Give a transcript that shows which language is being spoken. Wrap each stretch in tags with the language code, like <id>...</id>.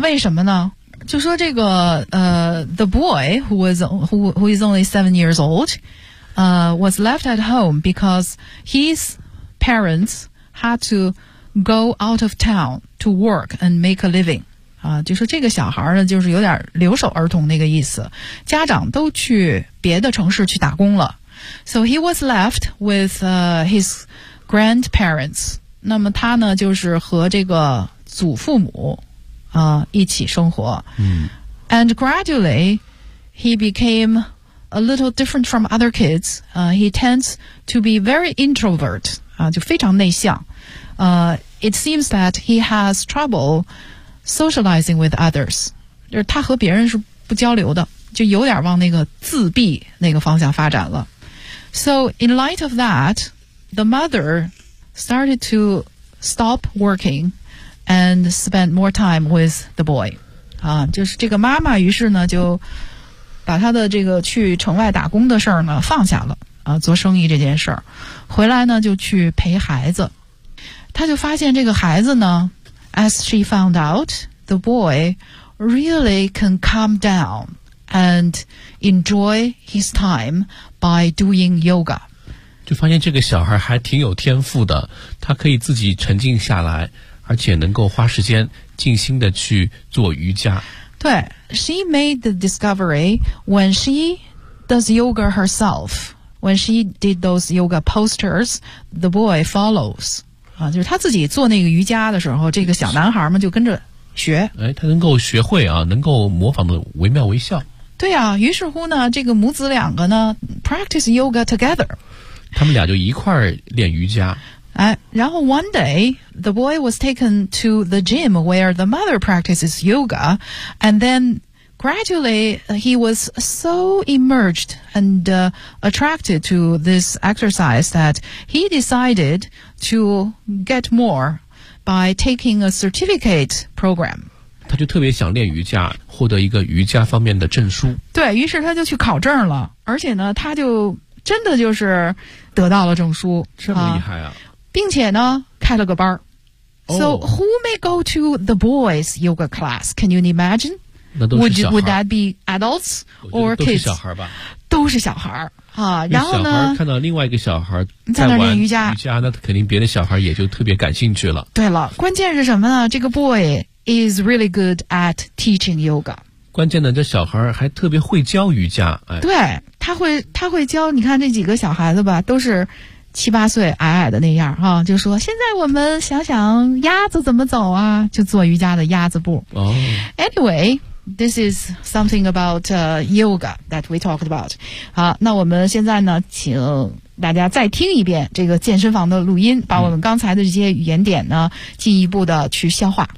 <zh>为什么呢就说这个</zh> <en>the boy who is only 7 years old was left at home because his parents had to go out of town to work and make a living.</en> <zh>啊，就说这个小孩呢，就是有点留守儿童那个意思，家长都去别的城市去打工了。</zh> <en>So he was left with his grandparents.</en> <zh>那么他呢，就是和这个祖父母啊一起生活。嗯。</zh> <en>And gradually, he became. A little different from other kids, he tends to be very introvert,</en> <zh>就非常内向。</zh> <en>It seems that he has trouble socializing with others.</en> <zh>就是他和别人是不交流的，就有点往那个自闭那个方向发展了。</zh> <en>So in light of that, the mother started to stop working and spend more time with the boy.</en> <zh>就是这个妈妈于是呢就把他的这个去城外打工的事儿呢放下了啊，做生意这件事儿，回来呢就去陪孩子。他就发现这个孩子呢</zh> <en>，as she found out, the boy really can calm down and enjoy his time by doing yoga。</en> <zh>就发现这个小孩还挺有天赋的，他可以自己沉静下来，而且能够花时间静心的去做瑜伽。</zh> <en>对 ,she made the discovery when she does yoga herself. When she did those yoga posters, the boy follows.</en> <zh>啊就是他自己做那个瑜伽的时候这个小男孩嘛就跟着学。哎他能够学会啊能够模仿的惟妙惟肖。对啊，于是乎呢，这个母子两个呢</zh> <en>practice yoga together，</en> <zh>他们俩就一块儿练瑜伽。哎，然后</zh> <en>one day the boy was taken to the gym where the mother practices yoga， and then gradually he was so immersed and attracted to this exercise that he decided to get more by taking a certificate program。</en> <zh>他就特别想练瑜伽，获得一个瑜伽方面的证书。对，于是他就去考证了，而且呢，他就真的就是得到了证书。这么厉害啊！并且呢，开了个班儿。 Oh.</zh> <en>So who may go to the boys yoga class? Can you imagine?</en> <zh>那都是小孩。</zh> <en>Would that be adults or kids?</en> <zh>都是小孩吧。都是小孩啊，然后呢？小孩看到另外一个小孩在那练瑜伽，那肯定别的小孩也就特别感兴趣了。对了，关键是什么呢？这个</zh> <en>boy is really good at teaching yoga。</en> <zh>关键呢，这小孩还特别会教瑜伽。哎，对，他会教。你看这几个小孩子吧，都是七八岁，矮矮的那样哈，就说现在我们想想鸭子怎么走啊，就做瑜伽的鸭子步。哦。</zh> <en>Anyway。 This is something about yoga that we talked about.</en> <zh>好，那我们现在呢，请大家再听一遍这个健身房的录音，把我们刚才的这些语言点呢，进一步的去消化。</zh>